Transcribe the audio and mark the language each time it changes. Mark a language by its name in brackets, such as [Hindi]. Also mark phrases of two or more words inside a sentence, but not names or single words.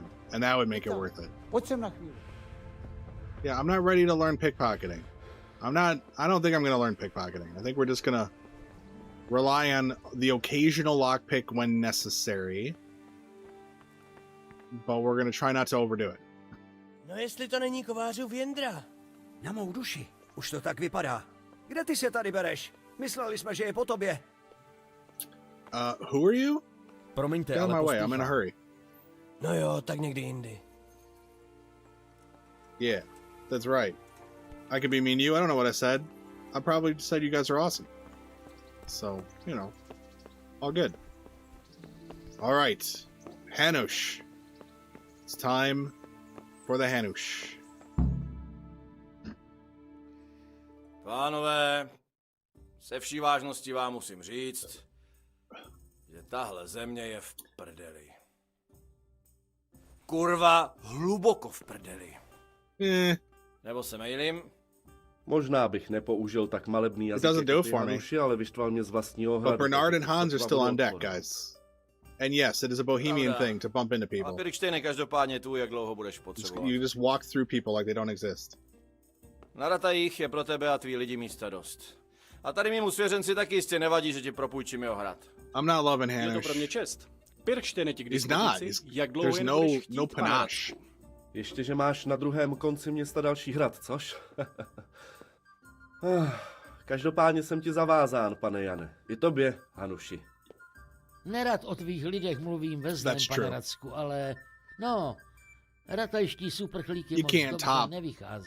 [English] And that would make it worth it. Yeah, I'm not ready to learn pickpocketing. I don't think I'm going to learn pickpocketing. I think we're just going to rely on the occasional lockpick when necessary. But we're going to try not to overdo it. [Czech] No jestli to není kovářův Jindra. Na mou duši, už to tak vypadá. Kde ty se tady bereš? Mysleli jsme, že je po tobě. [English] Who are you? [Czech] Promiňte, [English] Get out of my way, I'm in a hurry. [Czech] No jo, tak někdy jindy. [English] Yeah, that's right. I could be mean to you. I don't know what I said. I probably said you guys are awesome. So, you know, all good. All right, Hanush. It's time for the Hanush. [Czech] Pánové, se vší vážností vám musím říct, že tahle země je v prdeli. Kurva, hluboko v prdeli. Nebo se mejlím? Možná bych nepoužil tak malebný jazyk jako ty Hanuši, ale vyštval mě z vlastního hradu. [English] But Bernard and Hans are still on deck, guys. And yes, it is a Bohemian thing to bump into people. [Czech] A Pirkštejne každopádně tu, jak dlouho budeš potřebovat. [English] You just walk through people like they don't exist. [Czech] Na Ratajích je pro tebe a tvý lidi místa dost. A tady mému svěřenci taky jistě nevadí, že ti propůjčím jeho hrad. [English] I'm not loving Hanuš. [Czech] Je to pro mě čest. Pirkštejne ti k [English] He's not. [Czech] jak dlouho [English] There's no panache. [Czech] Ještě, že máš na druhém konci města další hrad, což? Každopádně jsem ti zavázán, pane Jane. I tobě, Hanuši. Nerad o tvých lidech mluvím ve zlém, pane Racku, ale no, ratajští superchlíky moc dobře nevycházejí.